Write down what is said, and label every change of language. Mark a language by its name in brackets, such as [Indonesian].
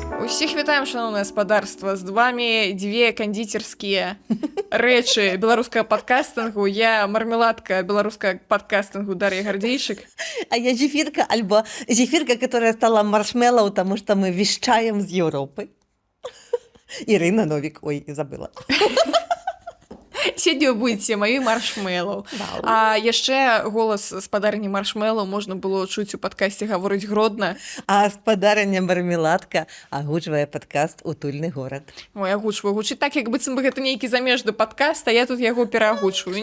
[Belarusian] Усіх вітаем, шановнае гаспадарства, з вами дзве кандзіцерскія рэчы беларускага падкастынгу. Я мармеладка беларускага падкастынгу Дар'я Гардзейчык. [Russian] А я зефирка, альбо зефирка, которая стала маршмеллоу, потому что мы вещаем з Европы. Ирина Новик, ой, забыла. [Belarusian] Сёння будзеце маёй маршмеллоу. А яшчэ голас спадарні маршмеллоу можна было чуць у падкасце «Гаворыць гродна». А спадарня мармеладка агучвае падкаст «Утульны горад». Ой, агучваю. Гучыць так, як быццам бы гэта нейкі замежны падкаст, а я тут яго пераагучваю.